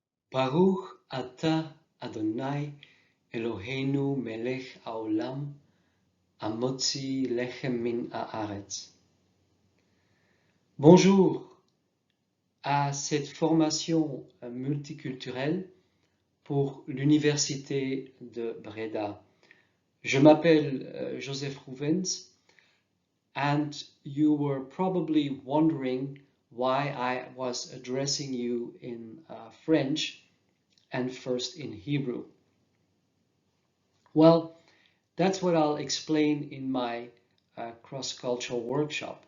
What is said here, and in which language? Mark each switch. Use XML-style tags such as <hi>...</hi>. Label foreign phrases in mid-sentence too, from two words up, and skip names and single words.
<he>ברוך אתה אדוני אלוהינו מלך העולם המוציא לחם מן הארץ.</he> <fr>Bonjour à cette formation multiculturelle pour l'Université de Breda. Je m'appelle Joseph Rouvens,</fr> <en>and you were probably wondering why I was addressing you in French and first in Hebrew. Well, that's what I'll explain in my cross-cultural workshop.</en>